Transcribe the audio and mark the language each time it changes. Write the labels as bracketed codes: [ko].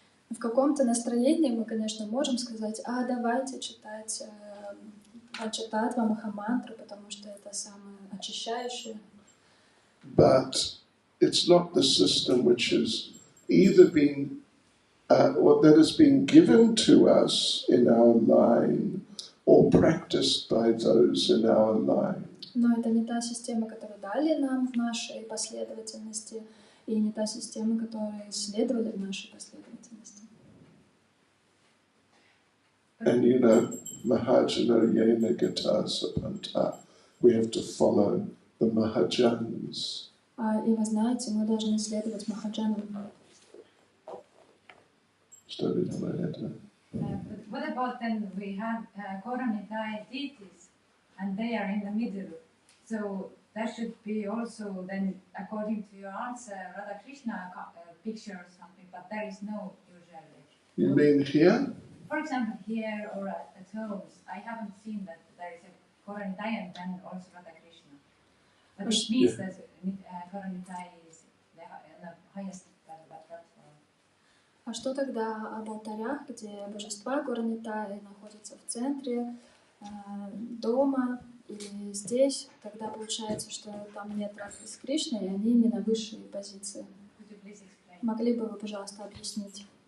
[ru] В каком-то настроении мы, конечно, можем сказать, давайте читать Панчататтва Махамантру, потому что это самое очищающее. [en] But it's not the system which has either been, or that has been given to us in our line or practiced by those in our line. [ru] Но это не та система, которую дали нам в нашей последовательности, и не та система, которой исследовали в нашей последовательности. [en] And [sa] Mahajana Yena Gata Sapanta, [en] we have to follow the Mahajans. [ru] И вы знаете, мы должны следовать Махаджанам. Что ли там это? [en] But what about then we have Koranitai deities and they are in the middle? So that should be also then, according to your answer, Radha Krishna picture or something, but there is no usually. You mean here? For example, here or at homes, I haven't seen that there is a Koranitai and then also Radha Krishna. But it means that Koranitai is the highest platform. [ru] А что тогда об алтарях, где божества Гуранитаи находятся в центре дома, и здесь тогда получается, что там нет Радхи с Кришной, и они не на высшей позиции. Могли бы вы, пожалуйста, объяснить?